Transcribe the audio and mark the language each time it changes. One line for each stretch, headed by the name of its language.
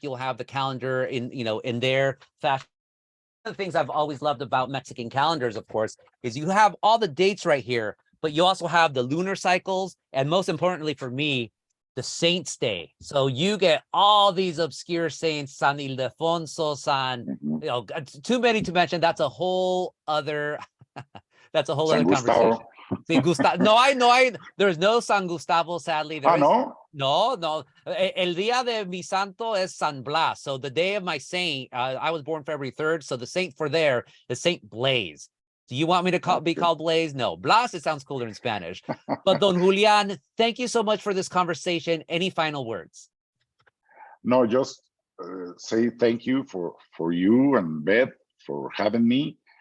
English: You'll have the calendar in their fashion. One of the things I've always loved about Mexican calendars, of course, is you have all the dates right here, but you also have the lunar cycles, and most importantly for me, the saints' day. So you get all these obscure saints, San Ildefonso, too many to mention. That's a whole other that's a whole San other Gustavo. conversation. No, there's no San Gustavo, sadly. No? No.
Spanish: El día de mi santo es San Blas.
English: So the day of my saint, I was born February 3rd. So the saint for there is Saint Blaise. Do you want me to be called Blaise? No. Blas, it sounds cooler in Spanish. But Don Julian, thank you so much for this conversation. Any final words? No, just say thank you for you and Beth for having me.